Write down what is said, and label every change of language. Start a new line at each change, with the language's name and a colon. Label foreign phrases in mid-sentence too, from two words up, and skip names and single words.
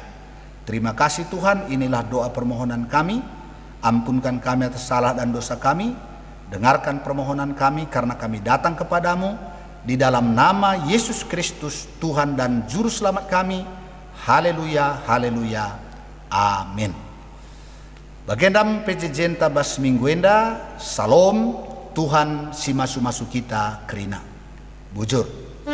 Indonesian: Terima kasih Tuhan, inilah doa permohonan kami. Ampunkan kami atas salah dan dosa kami. Dengarkan permohonan kami karena kami datang kepadamu. Di dalam nama Yesus Kristus, Tuhan dan Juru Selamat kami. Haleluya, haleluya, amin.
Batak Karo: Bagendam PJJ tabas mingguenda, salam, Tuhan si masu-masu kita kerina. Bujur.